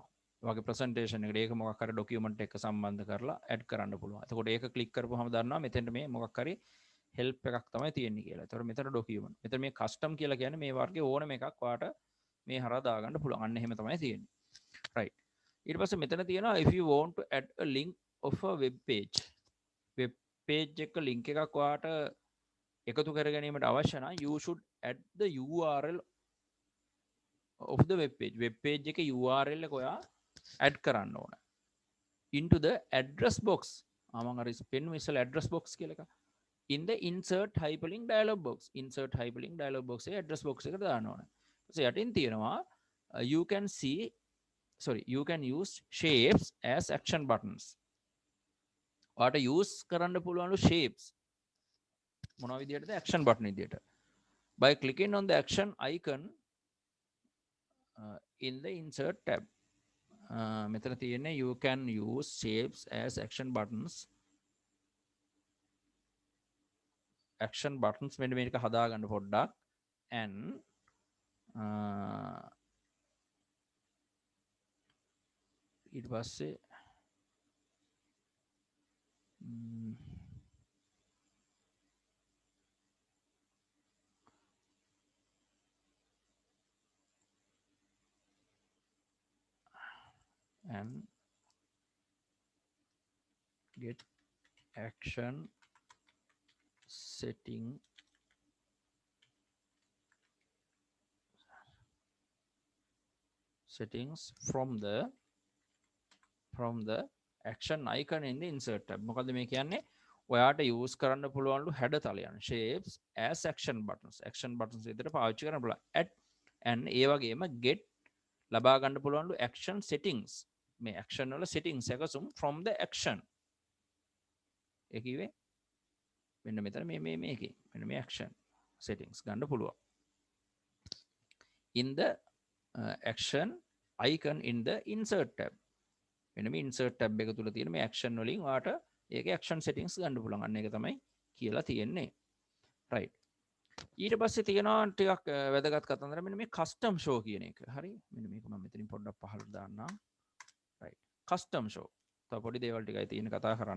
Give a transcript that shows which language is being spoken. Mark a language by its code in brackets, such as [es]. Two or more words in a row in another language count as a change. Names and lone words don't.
[si] ඔයාගේ presentation එකට ඒක මොකක් හරි document එක සම්බන්ධ කරලා add කරන්න පුළුවන්. එතකොට ඒක click කරපුවම දන්නවා මෙතෙන්ට මේ මොකක් හරි help එකක් තමයි තියෙන්නේ කියලා. එතකොට මෙතන document. මෙතන මේ custom කියලා කියන්නේ මේ වර්ගයේ ඕනම එකක් ඔයාලට මේ හරහා දාගන්න පුළුවන්. අන්න එහෙම තමයි තියෙන්නේ. right. ඊට පස්සේ මෙතන තියෙනවා [en] if you want to add a link of a web page. web page එක link [si] එකක් ඔයාලට එකතු කර ගැනීමට අවශ්‍ය නම් [en] you should add the URL of the web page. web page [si] එකේ URL එක ඔයා add කරන්න ඕන. [en] into the address box. [si] මම අර පෙන්වුව ඉස්සෙල්ලා [en] address box [si] කියලා එක. [en] in the insert hyperlink dialog box. insert hyperlink dialog box එකේ address box [si] එකට දාන්න ඕන. ඊට යටින් තියෙනවා [en] you can use shapes as action buttons. [si] ඔයාට use කරන්න පුළුවන්ලු shapes. මොනවා විදියටද? [en] action button [si] විදියට. [en] by clicking on the action icon in the insert tab. [si] මෙතන තියෙන්නේ [en] you can use shapes as action buttons. action buttons [si] මෙන්න මේක හදාගන්න පොඩ්ඩක්. and ඊට පස්සේ [en] and get action settings from the action icon in the insert tab. [si] මොකද මේ කියන්නේ ඔයාට use කරන්න පුළුවන්ලු හැඩතලයන් [en] shapes as action buttons [si] විදිහට පාවිච්චි කරන්න පුළුවන්. [en] add and [si] ඒ වගේම get ලබා ගන්න පුළුවන්ලු [en] action settings. [si] මේ action වල settings එකසුම් from the action. ඒ කිව්වේ මෙන්න මෙතන මේකේ මෙන්න මේ [en] action settings [si] ගන්න පුළුවන්. [en] in the action icon in the insert tab. [si] මෙන්න මේ [en] insert tab [si] එක තුල තියෙන මේ action වලින් ඔයාට ඒකේ [en] action settings [si] ගන්න පුළුවන්. අන්න ඒක තමයි කියලා තියෙන්නේ. right. ඊට පස්සේ තියෙනවා ටිකක් වැදගත් කතන්දර මෙන්න මේ [en] custom show [si] කියන එක. හරි. මෙන්න මේක මම මෙතනින් පොඩ්ඩක් පහළට දාන්නම්. [en] right. custom show. [si] තව පොඩි දේවල් ටිකයි තියෙන කතා කරන්න.